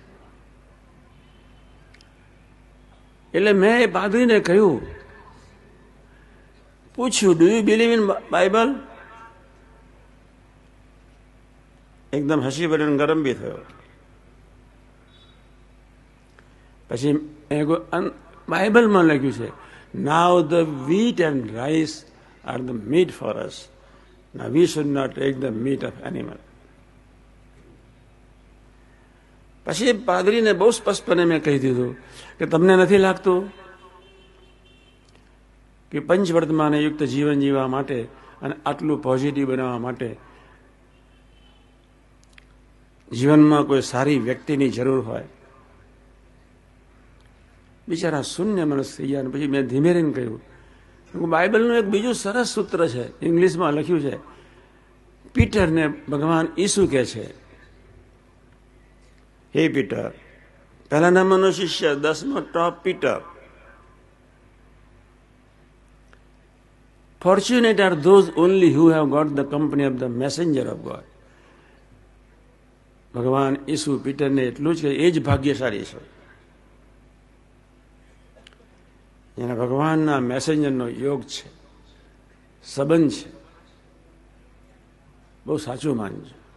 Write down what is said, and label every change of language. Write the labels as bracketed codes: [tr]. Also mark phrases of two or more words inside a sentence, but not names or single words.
[gu] એટલે મેં એ પાદરીને કહ્યું, પૂછ્યું, [en] Do you believe in Bible? [gu] એકદમ હસી પડ્યો, ગરમ બી થયો. પછી બાઇબલમાં લખ્યું છે, [en] Now the wheat and rice are the meat for us. Now we should not take the meat of animal. [gu] પછી પાદરીને બહુ સ્પષ્ટપણે મેં કહી દીધું કે તમને નથી લાગતું કે પંચવર્તમાને યુક્ત જીવન જીવવા માટે અને આટલું પોઝિટિવ બનાવવા માટે જીવનમાં કોઈ સારી વ્યક્તિની જરૂર હોય? બિચારા શૂન્ય મનસ થઈ ગયા. પછી મેં ધીમે રહીને કહ્યું, બાઇબલનું એક બીજું સરસ સૂત્ર છે, ઇંગ્લિશમાં લખ્યું છે. પીટરને ભગવાન ઈસુ કહે છે, હે પીટર, પહેલા નંબરનો શિષ્ય, 10મો ટોપ પીટર. [en] Fortunate are those only who have got the company of the messenger of God. [gu] ભગવાન ઈસુ પીટરને એટલું જ કે એ જ ભાગ્યશાળી છે જેને ભગવાનના મેસેન્જરનો યોગ છે, સંબંધ છે. બહુ સાચું માનજો.